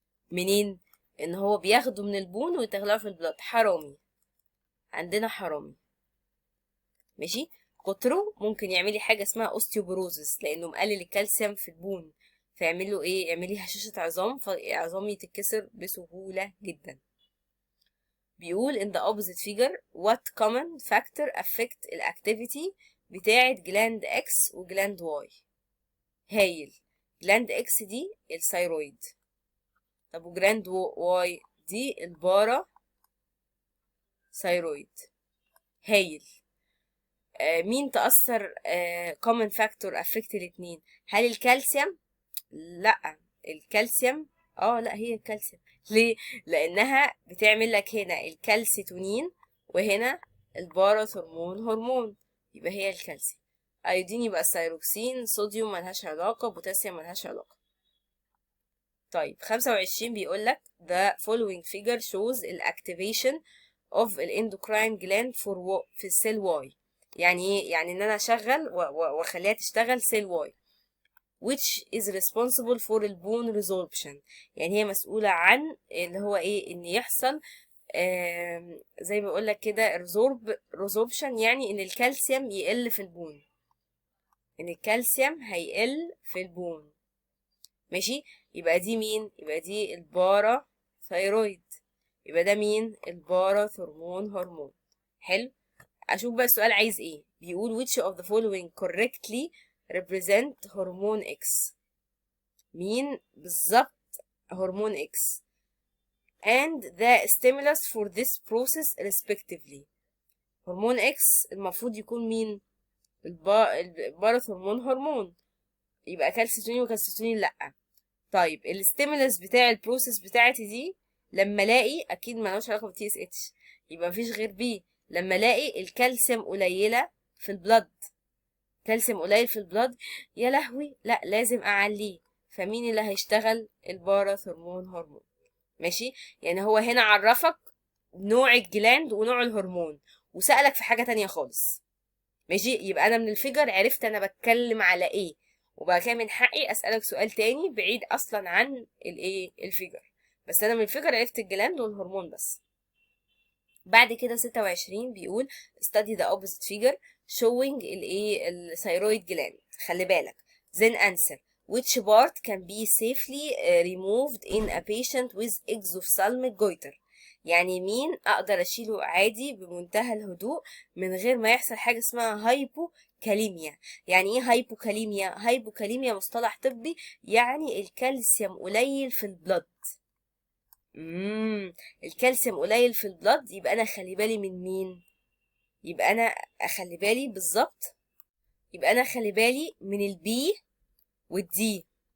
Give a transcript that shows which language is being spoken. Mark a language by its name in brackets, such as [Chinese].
[Arabic] منين؟ ان هو بياخده من البون ويتغلقه في البلد. حرامي، عندنا حرامي. ماشي، كتره ممكن يعملي حاجه اسمها اوستيوبروزس، لانه مقلل الكالسيوم في البون، فيعمل له ايه، يعملي هشاشة عظام، فعظامي تتكسر بسهولة جدا. بيقول [English] in the opposite figure what common factor affect الactivity [Arabic] بتاعة جلاند X وجلاند Y. هايل. جلاند X دي الثيرويد، طب وجلاند Y دي البارا ثيرويد. هايل. مين تأثر [English] common factor affect [Arabic] الاتنين؟ هل الكالسيوم؟ لا، الكالسيوم لا هي الكالسيوم. ليه؟ لانها بتعمل لك هنا الكالسيتونين وهنا الباراثرمون هرمون، يبقى هي الكالسيوم. ايودين يبقى الثيروكسين، صوديوم ملهاش علاقه، بوتاسيوم ملهاش علاقه. طيب 25 بيقول لك [English] the following figure shows activation of endocrine gland [Arabic] في السيل واي. يعني ايه؟ يعني ان انا اشغل واخليها تشتغل سيل واي [English] which is responsible for [Arabic] البون resorption. يعني هي مسؤولة عن اللي هو ايه، ان يحصل زي ما بقول لك كده resorption، يعني ان الكالسيوم يقل في البون، ان الكالسيوم هيقل في البون. ماشي، يبقى دي مين؟ يبقى دي البارا ثيرويد. يبقى ده مين؟ البارا ثرمون هرمون. حلو. اشوف بقى السؤال عايز ايه. بيقول [English] which of the following correctly represent هرمون X. [Arabic] مين بالظبط هرمون X [English] and the stimulus for this process respectively. [Arabic] هرمون X المفروض يكون مين؟ الباراثرمون هرمون، يبقى كالسيتونين وكالسيتونين لأ. طيب الستيمولس بتاع البروسيس بتاعتي دي لما الاقي، اكيد ملوش علاقه بالتي اس اتش، يبقى مفيش غير بي. لما الاقي الكالسيوم قليله في البلد، كالسيوم قليل في البلد، يا لهوي لا لازم اعليه. فمين اللي هيشتغل؟ الباراثرمون هرمون. ماشي، يعني هو هنا عرفك نوع الجلاند ونوع الهرمون وسألك في حاجة تانية خالص. ماشي، يبقى انا من الفيجر عرفت انا بتكلم على ايه، وبقى كده من حقي اسألك سؤال تاني بعيد اصلا عن الايه الفيجر، بس انا من الفيجر عرفت الجلاند والهرمون بس. بعد كده 26 بيقول [English] study the opposite figure showing [Arabic] الايه الثيرويد جلاند. خلي بالك [English] then answer which part can be safely removed in a patient with exophthalmic goiter. [Arabic] يعني مين اقدر اشيله عادي بمنتهى الهدوء من غير ما يحصل حاجه اسمها هايبوكاليميا. يعني ايه هايبوكاليميا؟ هايبوكاليميا مصطلح طبي يعني الكالسيوم قليل في البلد. الكالسيوم قليل في البلد، يبقى انا خلي بالي من مين؟ يبقى انا اخلي بالي بالظبط، يبقى انا خلي بالي من البي والدي.